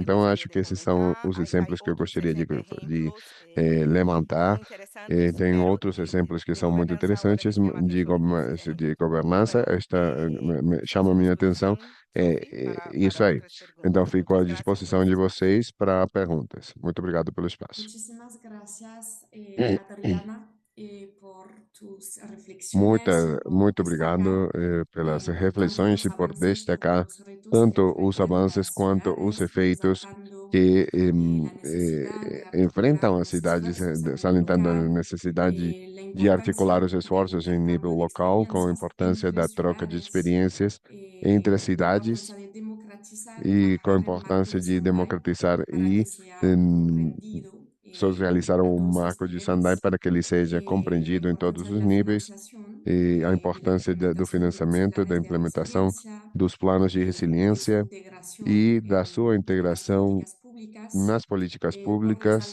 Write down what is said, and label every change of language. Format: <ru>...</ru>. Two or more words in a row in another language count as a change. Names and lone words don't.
<pt>Então, eu acho que esses são os exemplos que eu gostaria de levantar. Tem outros exemplos que são muito interessantes de governança. Chama a minha atenção. Isso aí. Então, fico à disposição de vocês para perguntas. Muito obrigado pelo espaço.</pt> <es>Muchísimas gracias, Catarina, por tus reflexiones, por</es> <pt>Muito</pt> <es>destacar</es> <pt>obrigado pelas</pt> <es>tanto</es> <pt>reflexões</pt> <es>los</es> <pt>e por</pt> <es>avances como</es> <pt>destacar</pt> <es>los retos que</es> <pt>tanto os</pt> <es>enfrentan</es> <pt>avanços</pt> <es>las</es> <pt>quanto os</pt> <es>ciudades,</es> <pt>efeitos resaltando que</pt> <es>la necesidad de articular</es> <pt>enfrentam as</pt> <es>los</es> <pt>cidades,</pt> <es>esfuerzos a nivel</es> <pt>salientando a</pt> <es>local,</es> <pt>necessidade</pt> <es>la</es> <pt>de articular</pt> <es>importancia</es> <pt>os</pt> <es>de</es> <pt>esforços em nível</pt> <es>intercambio de</es> <pt>local, com a</pt> <es>experiencias</es> <pt>importância</pt> <es>entre</es> <pt>da troca de</pt> <es>ciudades,</es> <pt>experiências entre as</pt> <es>la</es> <pt>cidades</pt> <es>propuesta de</es> <pt>e com a importância de democratizar e socializar o marco de Sendai para que ele seja compreendido em todos os níveis e a importância do financiamento, da implementação dos planos de resiliência e da sua integração nas políticas públicas.</pt>